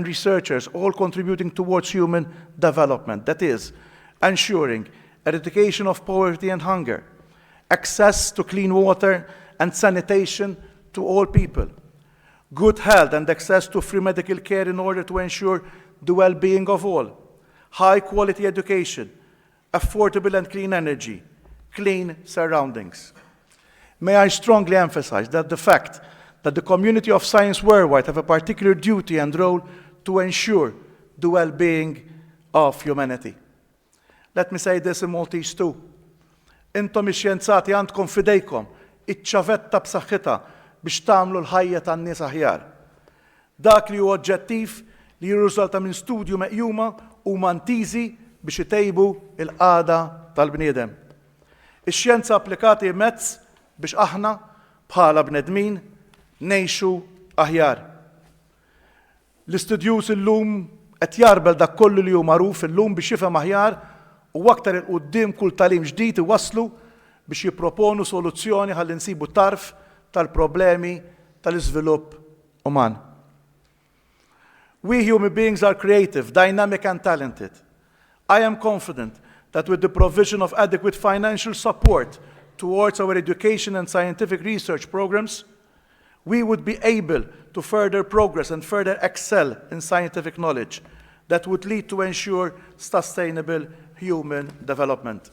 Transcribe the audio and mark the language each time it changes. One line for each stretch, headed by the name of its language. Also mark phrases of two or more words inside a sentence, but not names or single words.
English: researchers all contributing towards human development, that is, ensuring eradication of poverty and hunger, access to clean water and sanitation to all people, good health and access to free medical care in order to ensure the well-being of all, high-quality education, affordable and clean energy, clean surroundings. May I strongly emphasize that the fact that the community of science worldwide have a particular duty and role to ensure the well-being of humanity. Let me say this in Maltese too.
Maltese: Intom ix-xjenzati għandkom fidejkom iċ-ċavetta b'saħħitha biex tagħmlu l-ħajja tan-nies aħjar. Dak li huwa oġġettiv li jirriżulta minn studju meqjuma huma ntiżi biex itejbu l-qagħda tal-bniedem. Ix-xjenza applikati mezz biex aħna bħala bnedmin ngħixu aħjar. L-istudjuż illum qed jarbel dak kollu li hu magħruf illum biex jifhem aħjar u aktar il-qudiem kull tagħlim ġdid iwasslu biex jipproponu soluzzjoni ħalli nsibu tarf tal-problemi tal-iżvilupp uman.
English: We human beings are creative, dynamic and talented. I am confident that with the provision of adequate financial support towards our education and scientific research programs, we would be able to further progress and further excel in scientific knowledge that would lead to ensure sustainable human development.